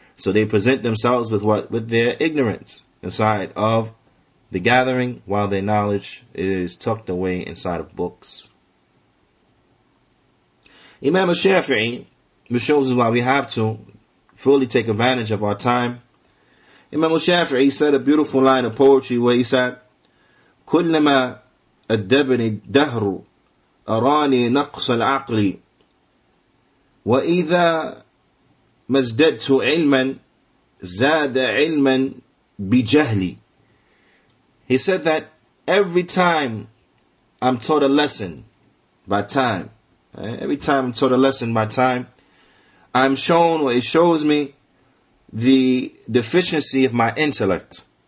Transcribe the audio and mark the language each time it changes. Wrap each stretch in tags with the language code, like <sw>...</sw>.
<en>So they present themselves with what? With their ignorance inside of the gathering, while their knowledge is tucked away inside of books. Imam al-Shafi'i, which shows us why we have to fully take advantage of our time. Imam al-Shafi'i said a beautiful line of poetry where he said,</en> <ar>كلما أدبني الدهر أراني نقص العقل وإذا ما ازددت علما زاد علما بجهلي.</ar> <en>He said that every time I'm taught a lesson by time, every time I'm taught a lesson by time, I'm shown, or it shows me, the deficiency of my intellect.</en>